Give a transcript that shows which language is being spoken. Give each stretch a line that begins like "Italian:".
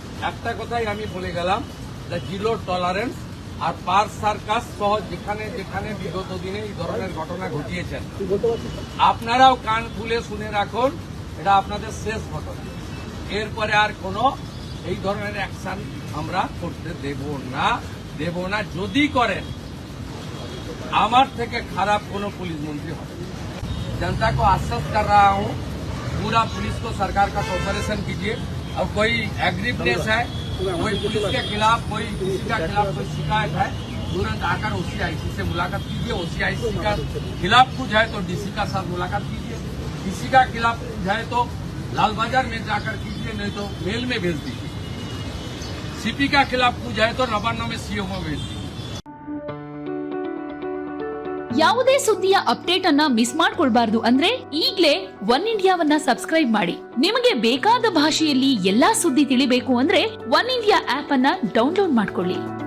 Bangla: একটা কথাই আমি বলে গেলাম, জিরো টলারেন্স। আর পার্ক সার্কাস সহ যেখানে যেখানে বিগত দিনে এই ধরনের ঘটনা ঘটিয়েছেন, আপনারাও কান খুলে শুনে রাখুন, এটা আপনাদের শেষ ঘটনা। এরপরে আর কোনো এই ধরনের অ্যাকশন আমরা করতে দেব না। যদি করেন আমার থেকে খারাপ কোনো
Hindi: पुलिस मंत्री हो। जनता को आश्वस्त कर रहा हूँ, पूरा पुलिस को सरकार का कोऑपरेशन कीजिए। और कोई एग्रीवनेस है, कोई पुलिस के खिलाफ, कोई किसी के खिलाफ कोई शिकायत है, तुरंत आकर ओसीआईसी से मुलाकात कीजिए। ओसीआईसी का खिलाफ कुछ है तो डीसी का साथ मुलाकात कीजिए। डीसी का खिलाफ कुछ है तो लाल बाजार में जाकर कीजिए, नहीं तो मेल में भेज दीजिए। सीपी का खिलाफ कुछ है तो नवान्न में सीओ में भेज दीजिए।
Kannada: ಯಾವುದೇ ಸುದ್ದಿಯ ಅಪ್ಡೇಟ್ ಅನ್ನ ಮಿಸ್ ಮಾಡ್ಕೊಳ್ಬಾರ್ದು ಅಂದ್ರೆ ಈಗ್ಲೇ ಒನ್ ಇಂಡಿಯಾವನ್ನ ಸಬ್ಸ್ಕ್ರೈಬ್ ಮಾಡಿ. ನಿಮಗೆ ಬೇಕಾದ ಭಾಷೆಯಲ್ಲಿ ಎಲ್ಲಾ ಸುದ್ದಿ ತಿಳಿಬೇಕು ಅಂದ್ರೆ ಒನ್ ಇಂಡಿಯಾ ಆಪ್ ಅನ್ನ ಡೌನ್ಲೋಡ್ ಮಾಡ್ಕೊಳ್ಳಿ.